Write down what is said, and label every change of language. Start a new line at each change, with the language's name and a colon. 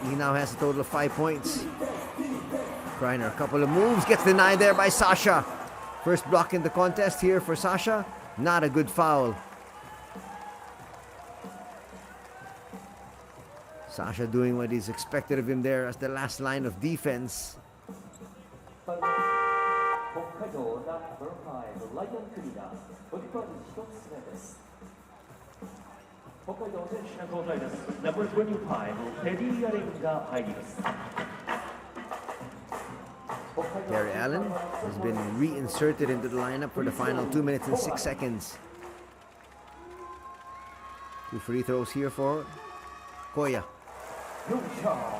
English: He now has a total of 5 points. Kreiner, a couple of moves. Gets denied there by Sasha. First block in the contest here for Sasha. Not a good foul. Sasha doing what is expected of him there as the last line of defense.
Japanese: 北海道ナンバー5ライアン・クリーナーボディパート1つ目です。北海道選手の交代です。ナンバー25テディ・アレンが入ります。
English: Terry Allen has been reinserted into the lineup for the final 2 minutes and 6 seconds. 2 free throws here for Koya.
Japanese: よいしょ。